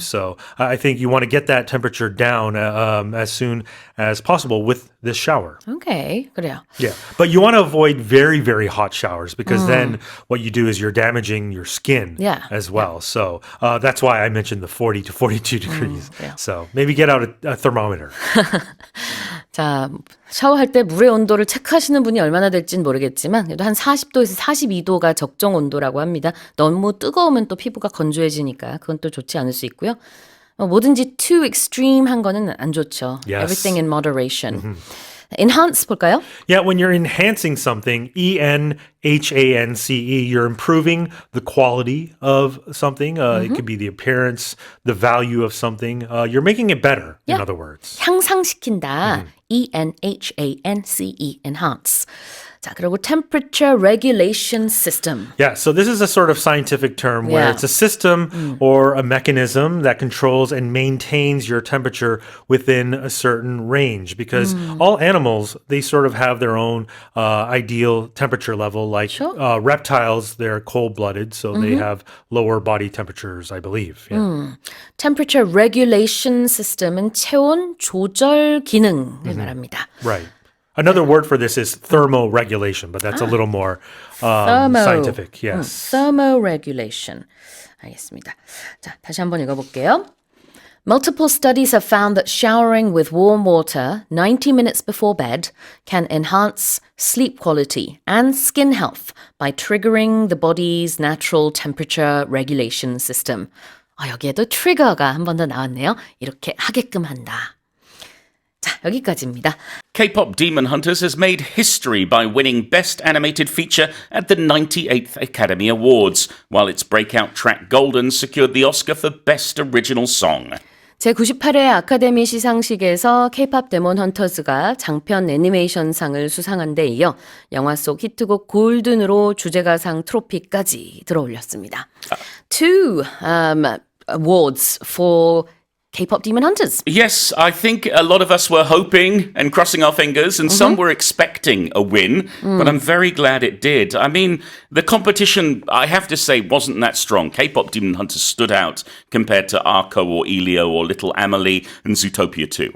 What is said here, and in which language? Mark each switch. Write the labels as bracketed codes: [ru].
[en] So I think you want to get that temperature down as soon as possible with this shower. [ko] 오케이, 그래요. [en] Yeah, but you want to avoid very, very hot showers because then what you do is you're damaging your skin Yeah. as well. So that's why I mentioned the 40 to 42 degrees. yeah. So maybe get out a thermometer. [ko] 자, 샤워할 때 물의 온도를 체크하시는 분이 얼마나 될지는 모르겠지만 그래도 한 40도에서 42도가 적정 온도라고 합니다. 너무 뜨거우면 또 피부가 건조해지니까 그건 또 좋지 않을 수 있고요. 뭐든지 [en] too extreme [ko] 한 거는 안 좋죠. [en] Yes. Everything in moderation. Enhance [ko] 볼까요? [en] Yeah, when you're enhancing something, ENHANCE, you're improving the quality of something. It could be the appearance, the value of something. You're making it better, in Yeah. other words. [ko] 향상시킨다. ENHANCE, enhance. 자, 그리고 temperature regulation system. [en] Yeah, so this is a sort of scientific term where Yeah. it's a system or a mechanism that controls and maintains your temperature within a certain range because all animals, they sort of have their own ideal temperature level. Like Sure. Reptiles, they're cold-blooded, so they have lower body temperatures, I believe. Yeah. [ko] temperature regulation system은 체온 조절 기능을 말합니다. [en] Right. Another word for this is thermoregulation, but that's a little more Thermo. scientific. Yes. [ko] Thermoregulation. 알겠습니다. 자, 다시 한번 읽어볼게요. [en] Multiple studies have found that showering with warm water 90 minutes before bed can enhance sleep quality and skin health by triggering the body's natural temperature regulation system. [ko] 여기에도 트리거가 한 번 더 나왔네요. 이렇게 하게끔 한다. 자, 여기까지입니다. [en] K-pop Demon Hunters has made history by winning Best Animated Feature at the 98th Academy Awards, while its breakout track Golden secured the Oscar for Best Original Song. [ko] 제98회 아카데미 시상식에서 K-pop 데몬 헌터즈가 장편 애니메이션상을 수상한 데 이어 영화 속 히트곡 골든으로 주제가상 트로피까지 들어올렸습니다. [en] Two awards for K-pop Demon Hunters. Yes, I think a lot of us were hoping and crossing our fingers, and some were expecting a win, but I'm very glad it did. I mean, the competition, I have to say, wasn't that strong. K-pop Demon Hunters stood out compared to Arco or Elio or Little Amelie and Zootopia 2.